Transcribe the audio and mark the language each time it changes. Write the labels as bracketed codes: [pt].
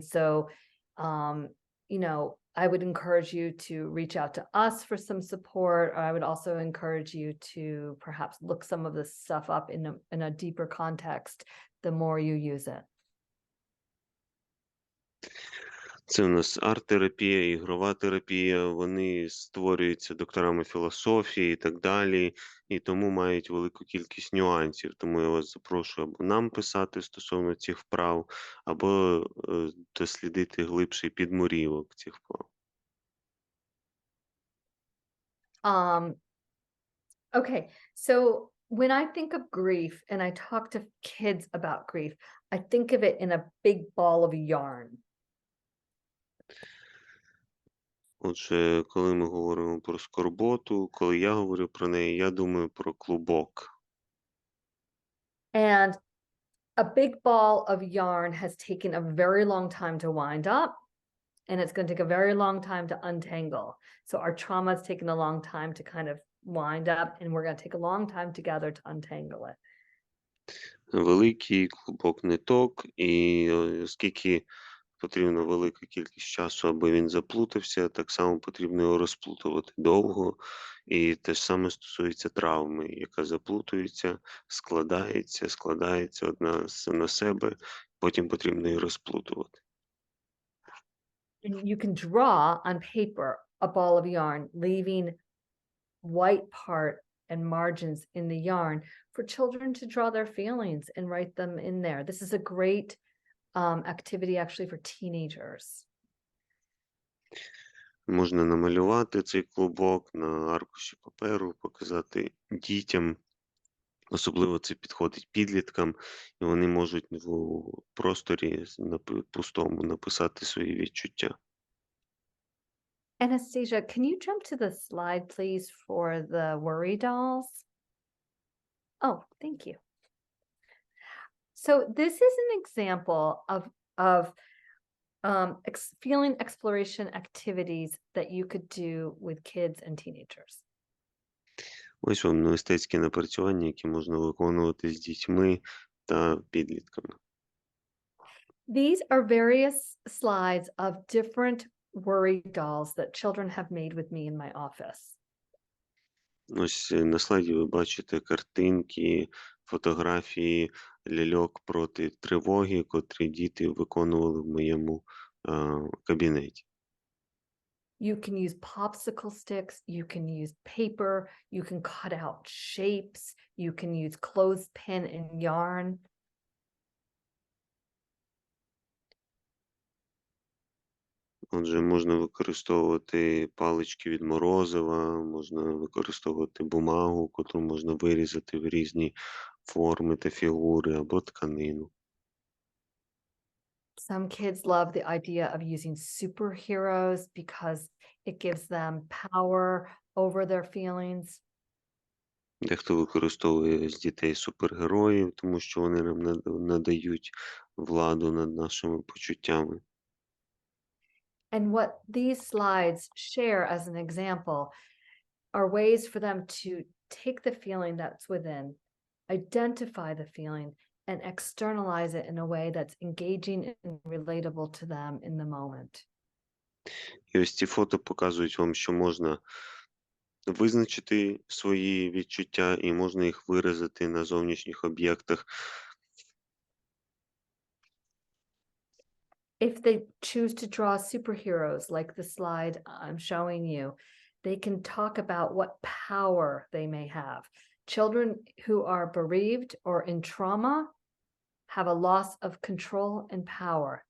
[en] So, you know, I would encourage you to reach out to us for some support, or I would also encourage you to perhaps look some of this stuff up in a deeper context, the more you use it. [uk] Це у нас арт-терапія, ігрова терапія, вони створюються докторами філософії і так далі, і тому мають велику кількість нюансів. Тому я вас запрошую або нам писати стосовно цих вправ, або дослідити глибший підмурівок цих вправ. [en] Okay, so when I think of grief and I talk to kids about grief, I think of it in a big ball of yarn. [uk] Отже, коли ми говоримо про скорботу, коли я говорю про неї, я думаю про клубок. [en] And a big ball of yarn has taken a very long time to wind up, and it's going to take a very long time to untangle. So our trauma has taken a long time to kind of wind up, and we're going to take a long time together to untangle it. [uk] Великий клубок ниток, і оскільки потрібна велика кількість часу, аби він заплутався, так само потрібно його розплутувати довго. І те ж саме стосується травми, яка заплутується, складається одна на себе, потім потрібно її розплутувати. [en] And you can draw on paper a ball of yarn, leaving white part and margins in the yarn for children to draw their feelings and write them in there. This is a great activity actually for teenagers. [uk] Можна намалювати цей клубок на аркуші паперу, показати дітям. Особливо це підходить підліткам, і вони можуть в просторі пустому написати свої відчуття. [en] Anastasia, can you jump to the slide, please, for the worry dolls? Oh, thank you. So this is an example of feeling exploration activities that you could do with kids and teenagers. [uk] Ось вам мистецькі напрацювання, які можна виконувати з дітьми та підлітками. [en] These are various slides of different worry dolls that children have made with me in my office. [uk] Ось на слайді ви бачите картинки, фотографії ляльок проти тривоги, котрі діти виконували в моєму кабінеті. [en] You can use popsicle sticks, you can use paper, you can cut out shapes, you can use clothespin and yarn. [uk] Отже, можна використовувати палички від морозива, можна використовувати бумагу, котру можна вирізати в різні форми та фігури, або тканину. [en] Some kids love the idea of using superheroes because it gives them power over their feelings. [uk] Дехто використовує з дітей супергероїв, тому що вони нам надають владу над нашими почуттями. [en] And what these slides share as an example are ways for them to take the feeling that's within, identify the feeling, and externalize it in a way that's engaging and relatable to them in the moment. [uk] І ось ці фото показують вам, що можна визначити свої відчуття і можна їх виразити на зовнішніх об'єктах. [en] If they choose to draw superheroes, like the slide I'm showing you, they can talk about what power they may have. Children who are bereaved or in trauma have a loss of control and power.